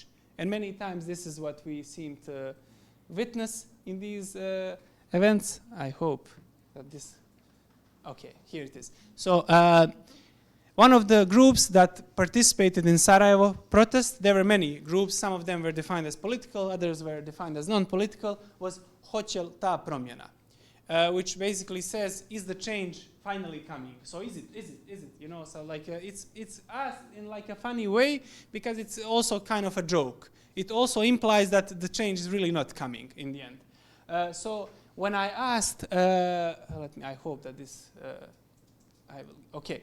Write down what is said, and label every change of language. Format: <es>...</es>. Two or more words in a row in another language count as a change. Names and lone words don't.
<en>And many times this is what we seem to witness in these events. I hope that this, okay, here it is. So one of the groups that participated in Sarajevo protest, there were many groups, some of them were defined as political, others were defined as non-political, was Hoće li ta promjena? Which basically says, is the change finally coming? So is it, you know, so like it's asked in like a funny way because it's also kind of a joke. It also implies that the change is really not coming in the end. So when I asked, I hope that this, okay.</en>